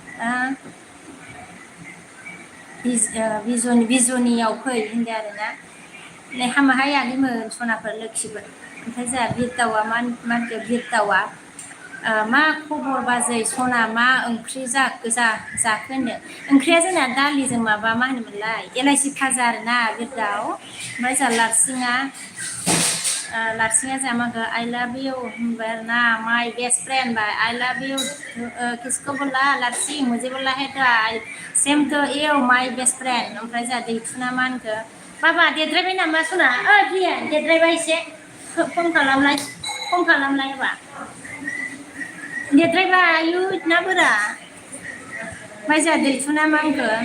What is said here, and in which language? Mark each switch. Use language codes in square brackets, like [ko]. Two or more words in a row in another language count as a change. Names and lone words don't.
[brx] बिजनियाव फै होनदो आरोना नै हामाहाय आगैमोन सनाफोर लोखिफोर ओमफ्राय जोंहा बिरदावा मा होनखो बिरदावा मा खबर बाजै सना मा ओंख्रि जाखो होनदों ओंख्रिया जोंना दालिजों माबा मा होनोमोनलाय एलाइसि फाजा आरोना बिरदाव ओमफ्राय जोंहा लारसिङा जोंहा मा होनखो [en] I love you [brx] होनबाय आरोना [en] my best friend [brx] बाय [en] I love you [hi] किसको बोला लारसिं मुझे बोला है तो [en] same to you my best friend [brx] ओमफ्राय जोंहा दैथुना मा होनखो बाबा देद्रायबाय नामा सना प्रिया देद्रायबाय एसे खम खालामलाय होबा देद्रायबाय आयु ना बोरा ओमफ्राय जोंहा दैथुना मा होनखो